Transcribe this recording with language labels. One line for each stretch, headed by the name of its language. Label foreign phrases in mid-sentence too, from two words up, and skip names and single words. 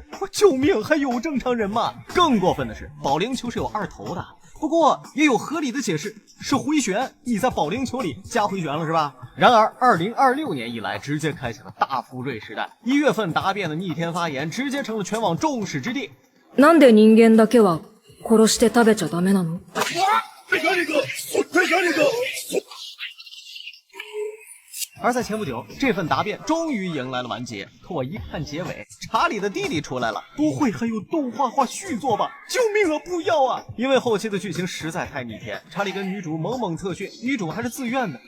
Chinese: 我救命，还有正常人吗？更过分的是，保龄球是有2头的，不过也有合理的解释，是回旋，你在保龄球里加回旋了是吧？然而2026年以来，直接开启了大福瑞时代，1月份答辩的逆天发言，直接成了全网众矢之的。
Japanese: なんで人間だけは殺して食べちゃダメなの？
Chinese: 而在前不久，这份答辩终于迎来了完结。可我一看结尾，查理的弟弟出来了，不会还有动画化续作吧？救命啊！不要啊！因为后期的剧情实在太逆天，查理跟女主猛猛特训，女主还是自愿的。